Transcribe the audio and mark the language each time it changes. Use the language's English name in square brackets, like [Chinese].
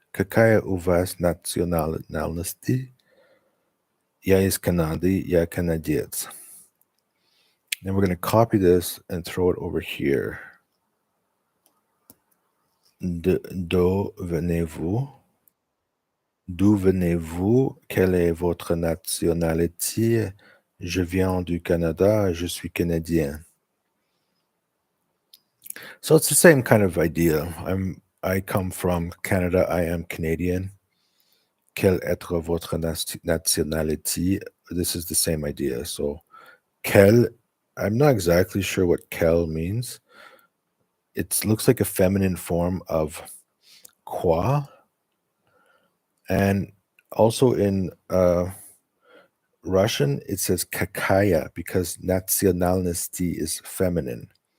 [Russian] Какая у вас национальность? Я из Канады. Я канадец. [English] Then we're going to copy this and throw it over here. [French] D'où venez-vous? D'où venez-vous? Quelle est votre nationalité? Je viens du Canada. Je suis Canadien. [English] So it's the same kind of idea. I come from Canada. I am Canadian. [French] Quelle est votre nationalité? [English] This is the same idea. So quelle, I'm not exactly sure what quelle means. It looks like a feminine form of quoi. And also in Russian, it says kakaya because nationalnosti is feminine.